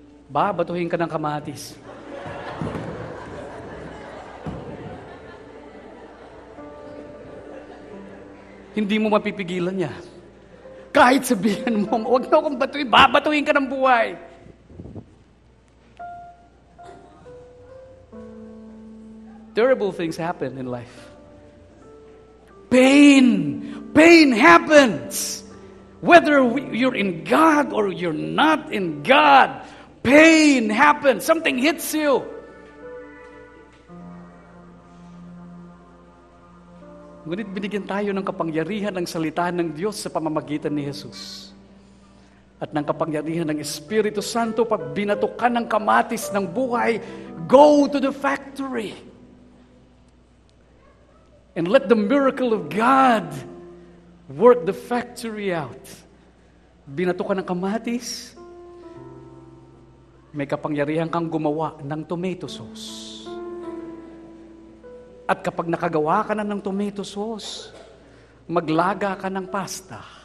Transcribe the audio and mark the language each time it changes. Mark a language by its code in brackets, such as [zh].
[tl] Babatuhin ka ng kamatis. hindi mo mapipigilan niya. Kahit sabihin mo, huwag na akong batuin, babatuin ka ng buhay. [en] Terrible things happen in life. Pain happens. Whether you're in God or you're not in God, pain happens. Something hits you. [tl] Ngunit binigyan tayo ng kapangyarihan ng salita ng Diyos sa pamamagitan ni Jesus. At ng kapangyarihan ng Espiritu Santo, pag binatukan ng kamatis ng buhay, [en] go to the factory. And let the miracle of God work the factory out. [tl] Binato ka ng kamatis, may kapangyarihan kang gumawa ng tomato sauce. At kapag nakagawa ka na ng tomato sauce, maglaga ka ng pasta.